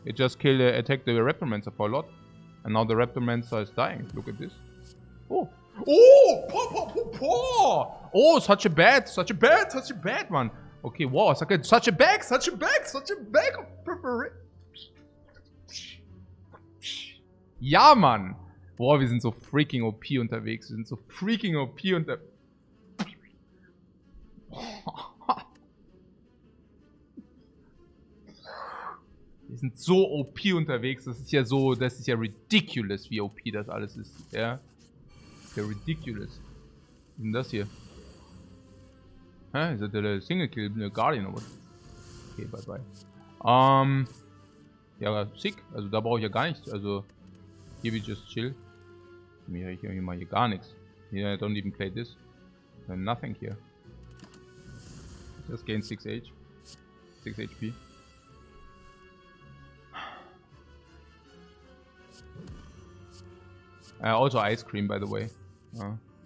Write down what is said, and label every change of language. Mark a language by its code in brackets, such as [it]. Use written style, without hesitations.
[en] It just attacked the Reptomancer for a lot. And now the Reptomancer is dying. Look at this. Oh! Oh! Oh, such a bad one. Okay, wow, such a bag of preparation. [de] Ja, Mann! Boah, wir sind so freaking OP unterwegs. Wir sind so freaking OP unterwegs. Wir sind so OP unterwegs. Das ist ja so, das ist ja ridiculous, wie OP das alles ist. Ja. Das ist ja ridiculous. Was ist denn das hier? Hä? Ist das der Single Kill, eine Guardian oder was? Okay, bye bye. Ja, sick. Also da brauche ich ja gar nichts. Also, [en] here we just chill. [de] Hier mal hier gar nichts. [en] Here I don't even play this. Nothing here. Just gain 6 HP. Also ice cream, by the way. Oh.